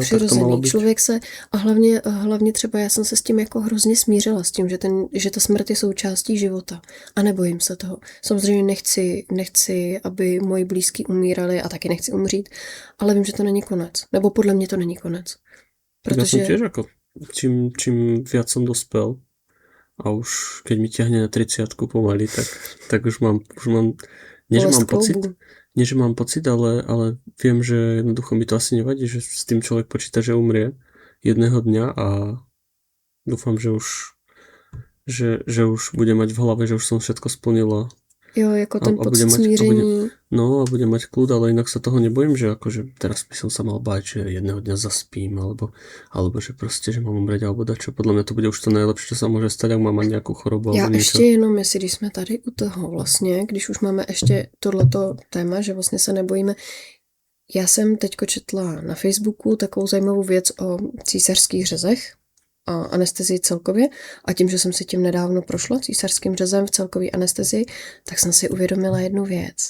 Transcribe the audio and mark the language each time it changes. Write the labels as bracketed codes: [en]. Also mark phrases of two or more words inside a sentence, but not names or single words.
[sk] a tak to malo [cs] přirozený. [sk] byť. [cs] Člověk se, a hlavně třeba já jsem se s tím jako hrozně smířila, s tím, že ta smrt je součástí života. A nebojím se toho. Samozřejmě nechci, aby moji blízký umírali a taky nechci umřít, ale vím, že to není konec. Nebo podle mě to není konec. [sk] Ja som [cs] Protože [sk] tiež ako, čím viac som dospel a už keď mi ťahne na 30 pomaly, tak už mám nie, že [cs] bolest [sk] mám pocit, [cs] kloubů. [sk] nie, že mám pocit, ale viem, že jednoducho mi to asi nevadí, že s tým človek počíta, že umrie jedného dňa a dúfam, že už bude mať v hlave, že už som všetko splnila. [cs] Jo, jako ten a pocit [sk] bude mať- [cs] smíření. [sk] No a budem mať kľud, ale inak sa toho nebojím, že akože teraz by som sa mal báť, že jedného dňa zaspím, alebo že proste, že mám umrieť, alebo dačo. Podľa mňa to bude už to nejlepšie, čo sa môže stať, ak mám mať nejakú chorobu [cs] Já [sk] alebo niečo. [cs] ještě jenom, jestli když jsme tady u toho vlastně, když už máme ještě tohleto téma, že vlastně se nebojíme. Já jsem teďko četla na Facebooku takovou zajímavou věc o císařských řezech a anestezii celkově a tím, že jsem si tím nedávno prošla císařským řezem v celkové anestezii, tak jsem si uvědomila jednu věc.